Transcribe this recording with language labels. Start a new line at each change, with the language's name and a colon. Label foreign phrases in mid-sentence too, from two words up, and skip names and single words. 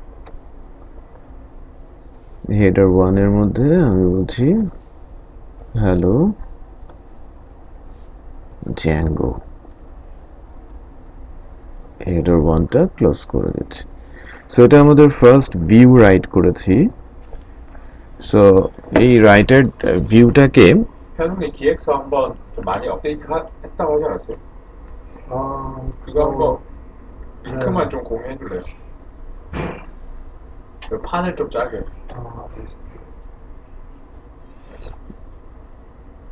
Bangla: হেডার 1 এর মধ্যে আমি বলছি হ্যালো Django, হেডার 1টা ক্লোজ করে দিচ্ছি। সো এটা আমাদের
English: first view write
Bangla: করেছি। সো এই
English: writed viewটাকে
Korean: 현웅이 기획서 한번 좀 많이 업데이트 했다고 하지 않았어요? 이거 한번 링크만 좀 공유해 줄래요? 판을 좀 짜게.